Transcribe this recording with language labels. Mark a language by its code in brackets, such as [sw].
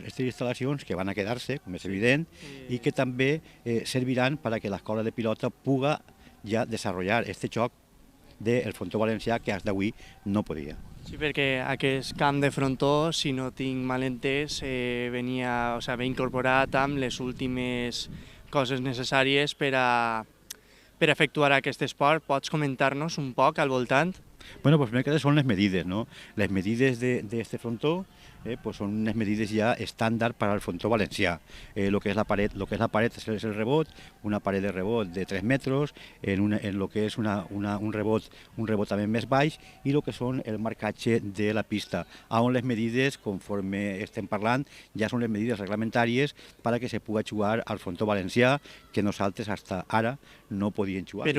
[ca] Aquestes instal·lacions que van a quedar-se, com és evident, i que també serviran perquè l'escola de pilota puga ja desenvolupar aquest joc del frontó valencià que fins d'avui no podia. Sí, perquè aquest camp de frontó, si no tinc mal entès, ve incorporat amb les últimes coses necessàries per a efectuar aquest esport. Pots comentar-nos un poc al voltant? [es] Bueno, pues [ca] primer que són les medides, ¿no? Les medides [es] este frontó son unas medidas ya estándar para el frontó valencià. Lo que es la pared es el rebot, [ca] una pared de rebot de 3 metros, en lo que es un rebot també més baix, i lo que són el marcatge de la pista, on les medides, conforme estem parlant, ja són les medides reglamentàries per a que se pugui jugar al frontó valencià, que nosaltres fins ara no podíem jugar.